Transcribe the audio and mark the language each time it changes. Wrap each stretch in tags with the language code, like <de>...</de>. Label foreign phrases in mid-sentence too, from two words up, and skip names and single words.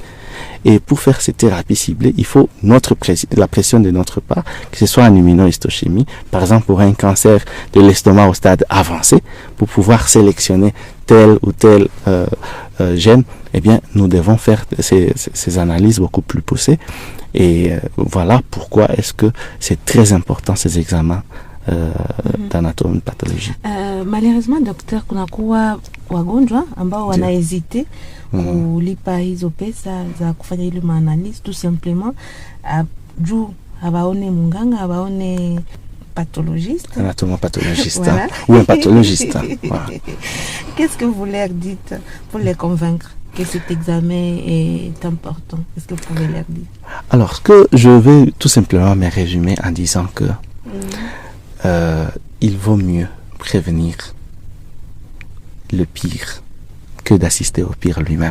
<fr>Et pour faire ces thérapies ciblées, il faut la pression de notre part, que ce soit en immunohistochimie, par exemple pour un cancer de l'estomac au stade avancé, pour pouvoir sélectionner tel ou tel gène, eh bien, nous devons faire ces analyses beaucoup plus poussées. Et voilà pourquoi est-ce que c'est très important ces examens d'anatomie pathologie. Malheureusement, docteur,</fr> <sw>kunakuwa wagonjwa ambao wanahesite kulipa hizo pesa za kufanya ile maanalizi</sw> <fr>tout simplement</fr> <sw>juu hawaone munganga, hawaone pathologiste.</sw> <fr>Anatomopathologiste voilà. Ou un pathologiste. Voilà. Qu'est-ce que vous leur dites pour les convaincre que cet examen est important? Qu'est-ce que vous pouvez leur dire? Alors, ce que je vais tout simplement me résumer en disant que il vaut mieux prévenir le pire que d'assister au pire lui-même.</fr>